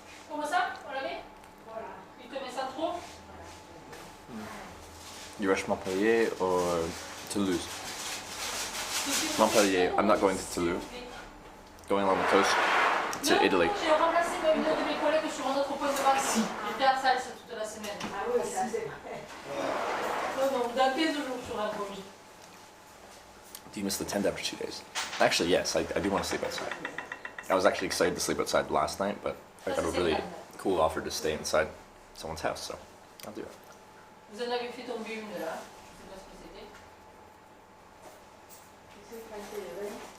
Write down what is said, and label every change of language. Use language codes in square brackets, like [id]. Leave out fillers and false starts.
[fr] Comment ça? On l'a mis? Voilà. Il te met ça trop? [en] You rush Montpellier or Toulouse? Montpellier. I'm not going to Toulouse. Going along the coast to Italy. [fr] J'ai remplacé une de mes collègues sur un autre point de vacances. J'étais à Salse toute la semaine. Ah oui, ça c'est vrai. Non, non, dans 15 jours sur un projet. [en] Do you miss the tent after 2 days? Actually, yes. I do want to sleep outside. I was actually excited to sleep outside last night, but I got a really cool offer to stay inside someone's house, so I'll do it. [fr] Vous en avez fait tomber une là. Je sais pas ce que c'était.